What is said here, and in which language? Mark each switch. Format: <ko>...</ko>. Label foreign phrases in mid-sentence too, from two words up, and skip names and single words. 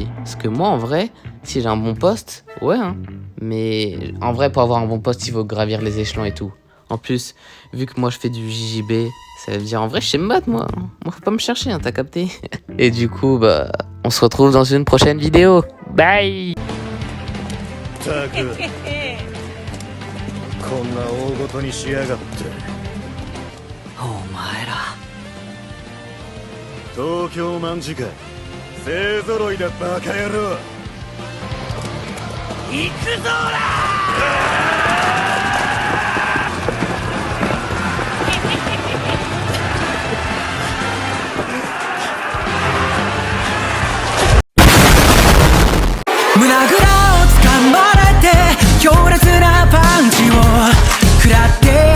<fr>Parce que moi en vrai, si j'ai un bon poste, ouais hein. Mais en vrai pour avoir un bon poste il faut gravir les échelons et tout. En plus, vu que moi je fais du JJB, ça veut dire en vrai je sais me battre moi. Moi faut pas me chercher, hein, t'as capté. Et du coup, bah, on se retrouve dans une prochaine vidéo. Bye.</fr> <ja>こんな大ごとにしやがってお前ら東京卍か勢ぞろいだバカ野郎行くぞら胸ぐらを掴まれて強烈なパンチを食らって</ja>